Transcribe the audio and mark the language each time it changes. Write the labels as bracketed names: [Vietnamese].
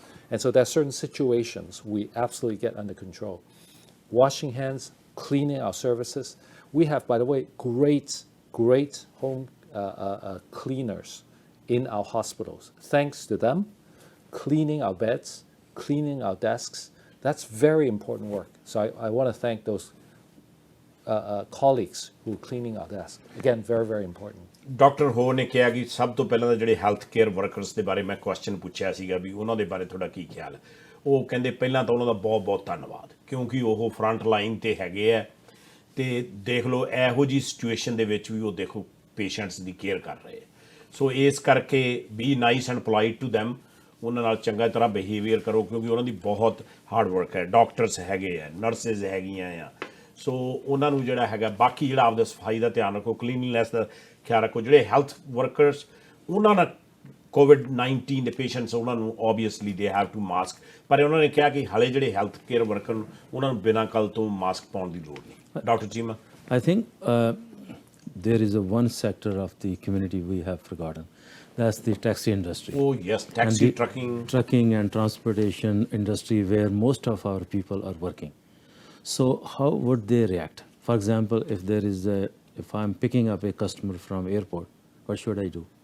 [English] and so there are certain situations we absolutely get under control washing hands cleaning our services we have by the way great home cleaners in our hospitals thanks to them cleaning our beds cleaning our desks that's very important work so I want to thank those colleagues who are cleaning our desk again very very important [Punjabi] doctor ਹੋ ਨੇ ਕਿਹਾ ਕਿ ਸਭ ਤੋਂ ਪਹਿਲਾਂ ਤਾਂ ਜਿਹੜੇ health care workers ਦੇ ਬਾਰੇ ਮੈਂ ਕੁਐਸਚਨ ਪੁੱਛਿਆ ਸੀਗਾ ਵੀ ਉਹਨਾਂ ਦੇ ਬਾਰੇ ਤੁਹਾਡਾ ਕੀ ਖਿਆਲ ਹੈ ਉਹ ਕਹਿੰਦੇ ਪਹਿਲਾਂ ਤਾਂ ਉਹਨਾਂ ਦਾ ਬਹੁਤ ਬਹੁਤ ਧੰਨਵਾਦ ਕਿਉਂਕਿ ਉਹ ਫਰੰਟ ਲਾਈਨ ਤੇ ਹੈਗੇ ਆ ਤੇ ਦੇਖ ਲਓ ਇਹੋ ਜੀ ਸਿਚੁਏਸ਼ਨ ਦੇ ਵਿੱਚ ਵੀ ਉਹ ਦੇਖੋ ਪੇਸ਼ੈਂਟਸ ਦੀ ਕੇਅਰ ਕਰ ਰਹੇ ਸੋ ਇਸ ਕਰਕੇ B nice and polite to them ਉਹਨਾਂ ਨਾਲ ਚੰਗਾ ਤਰ੍ਹਾਂ ਬਿਹੇਵੀਅਰ ਕਰੋ ਕਿਉਂਕਿ ਉਹਨਾਂ ਦੀ ਬਹੁਤ ਹਾਰਡ ਵਰਕ ਹੈ ਡਾਕਟਰਸ ਹੈਗੇ ਆ ਨਰਸਿਸ ਹੈਗੀਆਂ ਆ ਸੋ ਉਹਨਾਂ ਨੂੰ ਜਿਹੜਾ ਹੈਗਾ ਬਾਕੀ ਜਿਹੜਾ ਆਪਦਾ ਸਫਾਈ ਦਾ ਧਿਆਨ ਰੱਖੋ ਕਲੀਨਲੀਨੈਸ ਦਾ ਖਿਆਲ ਰੱਖੋ ਜਿਹੜੇ ਹੈਲਥ ਵਰਕਰਸ ਉਹਨਾਂ ਨਾਲ COVID-19 ਦੇ ਪੇਸ਼ੈਂਟਸ ਉਹਨਾਂ ਨੂੰ obviously they have to mask ਪਰ ਉਹਨਾਂ ਨੇ ਕਿਹਾ ਕਿ ਹਾਲੇ ਜਿਹੜੇ ਹੈਲਥ ਕੇਅਰ ਵਰਕਰ ਉਹਨਾਂ ਨੂੰ ਬਿਨਾਂ ਕੱਲ ਤੋਂ ਮਾਸਕ ਪਾਉਣ ਦੀ ਲੋੜ ਨਹੀਂ doctor Cheema [English] I think there is a one sector of the community we have forgotten that's the taxi industry oh yes taxi trucking and transportation industry where most of our people are working so how would they react for example if I'm picking up a customer from airport what should I do